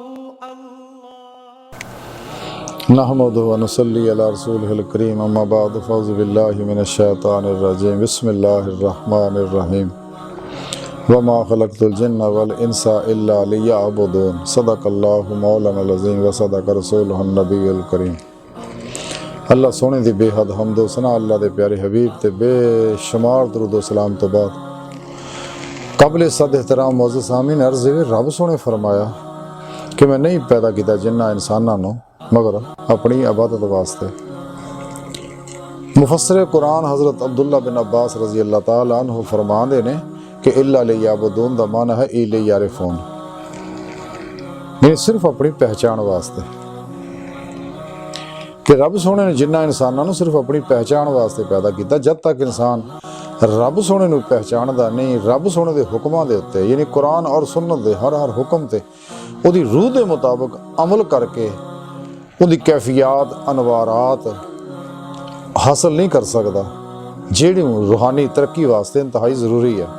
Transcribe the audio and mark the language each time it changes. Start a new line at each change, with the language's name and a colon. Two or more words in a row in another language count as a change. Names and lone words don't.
Arabic: نحمده ونصلي على رسوله الكريم أما بعد فأعوذ بالله من الشيطان الرجيم بسم الله الرحمن الرحيم وما خلقت الجن والإنس إلا ليعبدون صدق الله مولانا العظيم وصدق رسوله النبي الكريم.
Punjabi: اللہ سوہنے دی بے حد حمد و ثنا اللہ دے پیارے حبیب تے بے شمار درود و سلام توں بعد قابل صد احترام معزز سامعین عرض ہے رب سوہنے فرمایا کہ میں نہیں پیدا کیتا جناں انساناں نوں مگر اپنی عبادت واسطے. مفسر قرآن حضرت عبداللہ بن عباس رضی اللہ تعالیٰ عنہ فرماندے نے کہ
Arabic: إلا ليعبدون
Punjabi: دا معنیٰ ہے
Arabic: إلا ليعرفون,
Punjabi: یعنی صرف اپنی پہچان واسطے. کہ رب سوہنے نے جناں انساناں نوں صرف اپنی پہچان واسطے پیدا کیتا. جب تک انسان رب سوہنے نوں پہچاندا نہیں، رب سوہنے دے حکماں دے اُتے یعنی قرآن اور سنت دے ہر حکم تے اوہدی روح دے مطابق عمل کرکے اوہدی کیفیت انوارات حاصل نہیں کر سکدا، جیہڑی روحانی ترقی واسطے انتہائی ضروری ہے.